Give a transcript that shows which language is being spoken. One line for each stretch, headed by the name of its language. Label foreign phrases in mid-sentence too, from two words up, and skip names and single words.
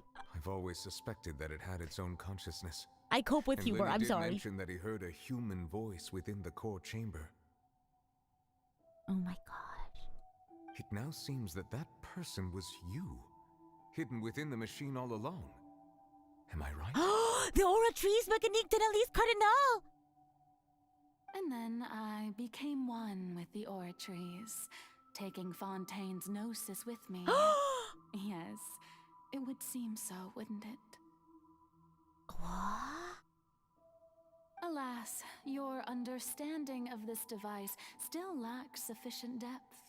English: I've always suspected that it had its own consciousness. I cope with humor. I'm sorry. He mentioned that he heard a human voice within the core chamber. Oh my gosh. It now seems that that person was you, hidden within the machine all along. Am I right? The Oratrice mécanique de l'Élise Cardinal! And then I became one with the Oratrice, taking Fontaine's gnosis with me. Yes, it would seem so, wouldn't it? What? Alas, your understanding of this device still lacks sufficient depth.